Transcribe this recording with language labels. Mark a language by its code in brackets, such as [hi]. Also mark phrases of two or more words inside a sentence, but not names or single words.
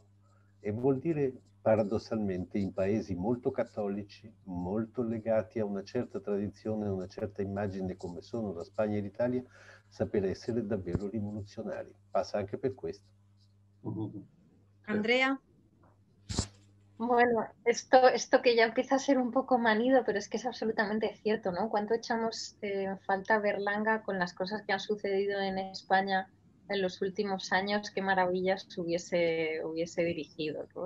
[it] E vuol dire, paradossalmente, in paesi molto cattolici, molto legati a una certa tradizione, a una certa immagine come sono la Spagna e l'Italia, saper essere davvero rivoluzionari. Passa anche per questo. Andrea. [es] Bueno, esto que ya empieza a ser un poco manido, pero es que es absolutamente cierto, ¿no? ¿Cuánto echamos en falta Berlanga con las cosas que han sucedido en España en los últimos años? Qué maravillas hubiese dirigido, ¿no?